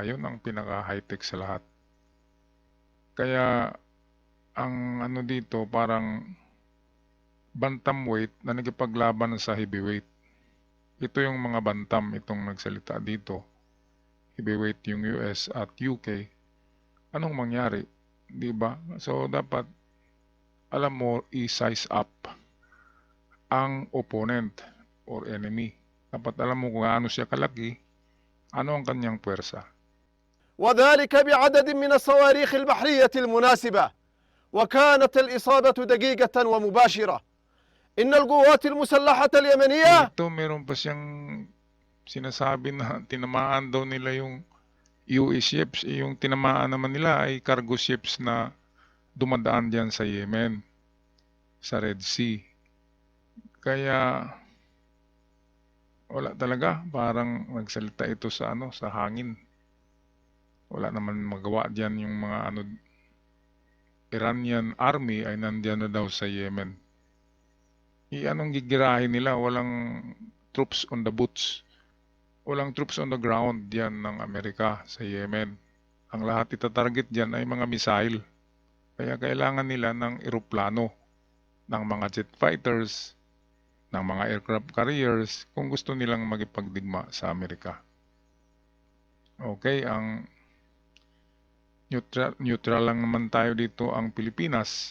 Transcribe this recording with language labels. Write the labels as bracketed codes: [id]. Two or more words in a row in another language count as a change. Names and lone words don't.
[tl] Yun ang pinaka-high-tech sa lahat. Kaya ang ano dito parang bantamweight na nagipaglaban sa heavyweight. Ito yung mga bantam itong nagsalita dito. Heavyweight yung US at UK. Anong mangyari? Diba? So dapat alam mo i- [en] size up [tl] ang [en] opponent or enemy. [tl] Dapat alam mo kung ano siya kalaki, ano ang kanyang puwersa. [ar] وذلك بعدد من الصواريخ البحرية المناسبة وكانت الإصابة دقيقة ومباشرة. إن القوات المسلحة اليمنية [tl] Ito meron pa siyang sinasabi na tinamaan daw nila yung US ships. Yung tinamaan naman nila ay [en] cargo ships [tl] na dumadaan dyan sa Yemen, sa Red Sea. Kaya wala talaga, parang nagsalita ito sa ano, sa hangin. Wala naman magawa diyan yung mga ano [en] Iranian army [tl] ay nandiyan na daw sa Yemen. Anong gigirahin nila? Walang [en] troops on the boots. [tl] Walang [en] troops on the ground [tl] yan ng Amerika sa Yemen. Ang lahat itatarget dyan ay mga missile. Kaya kailangan nila ng eroplano, ng mga [en] jet fighters, [tl] ng mga [en] aircraft carriers [tl] kung gusto nilang magipagdigma sa Amerika. Okay, ang neutral lang naman tayo dito ang Pilipinas.